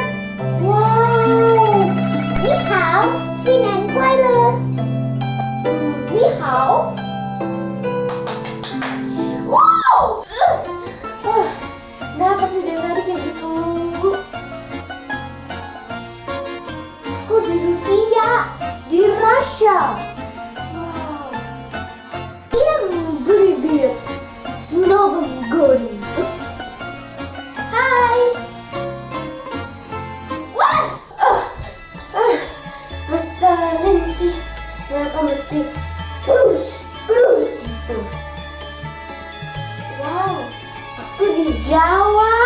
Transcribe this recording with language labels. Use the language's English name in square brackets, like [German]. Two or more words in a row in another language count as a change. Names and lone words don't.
[Chinese] Wow. 你好，新年快乐. 你好. Wow. [Indonesian] Kenapa sih dari tadi kayak gitu mulu? Aku di Rusia, di Russia. [Russian] Wow. Привет. С Новым годом. [Indonesian] Hai. Wah. Ngeselin sih. Kenapa mesti terus gitu? Wow. Aku di Jawa.